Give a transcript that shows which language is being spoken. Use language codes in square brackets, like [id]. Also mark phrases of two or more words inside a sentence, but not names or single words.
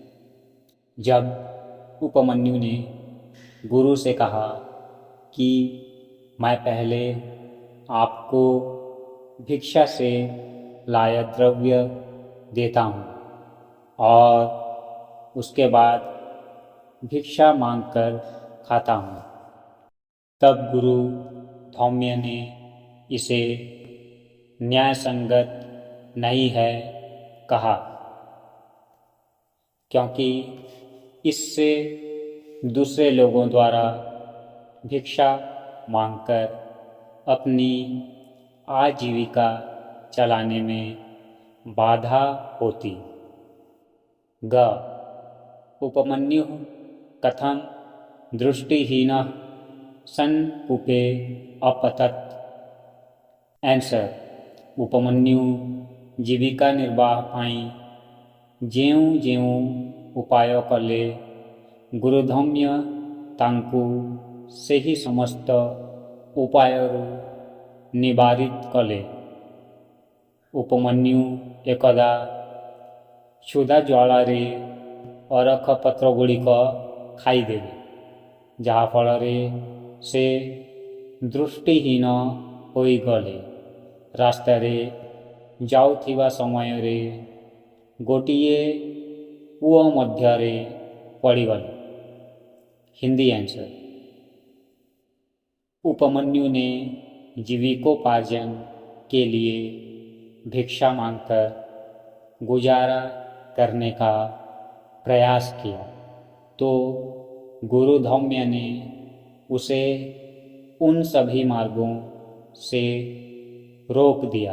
[hi] जब उपमन्यु ने गुरु से कहा कि मैं पहले आपको भिक्षा से लाया द्रव्य देता हूँ और उसके बाद भिक्षा मांगकर खाता हूँ, तब गुरु धौम्य ने इसे न्यायसंगत नहीं है कहा, क्योंकि इससे दूसरे लोगों द्वारा भिक्षा मांगकर अपनी आजीविका चलाने में बाधा होती। [or] ଗ. [sa] उपमन्यु कथं दृष्टिहीनः सन् कूपे अपतत्। [or] ଆନ୍ସର. ଉପମନ୍ୟୁ ଜୀବିକା ନିର୍ବାହ ପାଇଁ ଯେଉଁ ଯେଉଁ ଉପାୟ କଲେ, ଗୁରୁ ଧୌମ୍ୟ ତାଙ୍କୁ ସେହି ସମସ୍ତ ଉପାୟରୁ ନିବାରିତ କଲେ। ଉପମନ୍ୟୁ ଏକଦା କ୍ଷୁଧା ଜ୍ୱାଳାରେ ଅରଖ ପତ୍ର ଗୁଡ଼ିକ ଖାଇଦେଲେ, ଯାହା ଫଳରେ ସେ ଦୃଷ୍ଟିହୀନ ହୋଇ ଗଲେ। ରାସ୍ତାରେ ଯାଉଥିବା ସମୟରେ ଗୋଟିଏ କୂଅ ମଧ୍ୟରେ ପଡ଼ିଗଲେ। ହିନ୍ଦୀ ଆନ୍ସର. [hi] उपमन्यु ने जीविकोपार्जन के लिए भिक्षा मांगकर गुजारा करने का प्रयास किया, तो गुरु धौम्य ने उसे उन सभी मार्गों से रोक दिया।